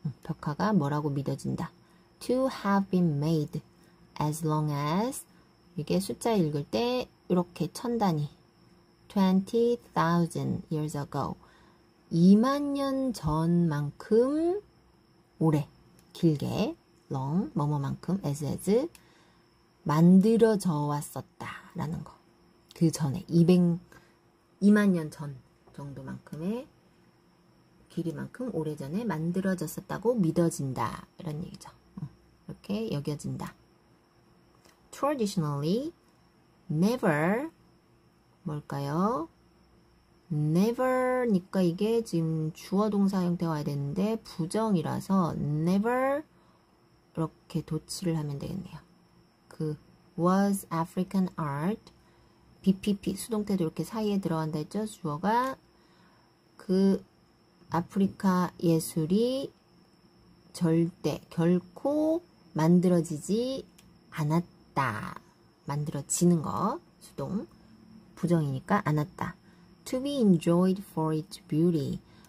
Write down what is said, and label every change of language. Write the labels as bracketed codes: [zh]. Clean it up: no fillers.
[ko] 벽화가 뭐라고 믿어진다. [en] To have been made as long as [ko] 이게 숫자 읽을 때 이렇게 천 단위 [en] 20,000 years ago [ko] 2만 년 전만큼 오래 길게 long 뭐뭐만큼 as 만들어져 왔었다 라는 거. 그 전에 2만 년 전 정도만큼의 길이만큼 오래전에 만들어졌었다고 믿어진다 이런 얘기죠. 이렇게 여겨진다. [en] Traditionally, never 뭘까요? [ko] never니까 이게 지금 주어 동사 형태가 와야 되는데 부정이라서 never 이렇게 도치를 하면 되겠네요. 그 [en] was African art [ko] BPP 수동태도 이렇게 사이에 들어간다 했죠. 주어가 그 아프리카 예술이 절대 결코 만들어지지 않았다. 만들어지는 거 수동 부정이니까 않았다. [en] To be enjoyed for its beauty.